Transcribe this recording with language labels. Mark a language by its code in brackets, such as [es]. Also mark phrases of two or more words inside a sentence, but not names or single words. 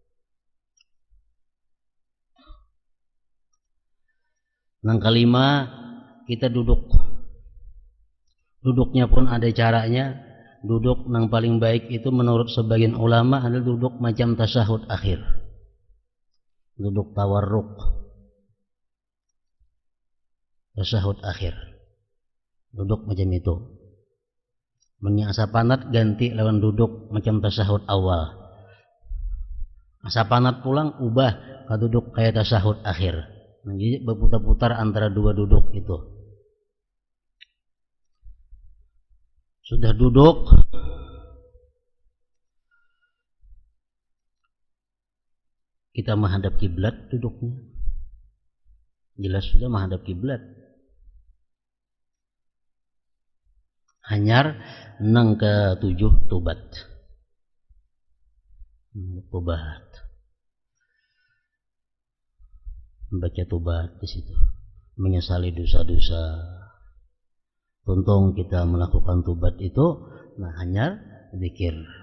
[id] Yang kelima, kita duduknya pun ada caranya. Duduk yang paling baik itu menurut sebagian ulama adalah duduk macam tasyahud akhir, duduk tawarruk, tasyahud akhir, duduk macam itu. [bjn] Asa panat ganti lawan duduk macam tasyahud awal. Asa panat pulang ubah ke duduk kayak tasyahud akhir. [id] Jadi berputar-putar antara dua duduk itu. Sudah duduk, kita menghadap kiblat duduknya. Jelas sudah menghadap kiblat. [bjn] Hanyar nang ke-7 tobat. [id] Tobat. Membaca tobat di situ. Menyesali dosa-dosa. Untung kita melakukan tobat itu, nah hanyar zikir.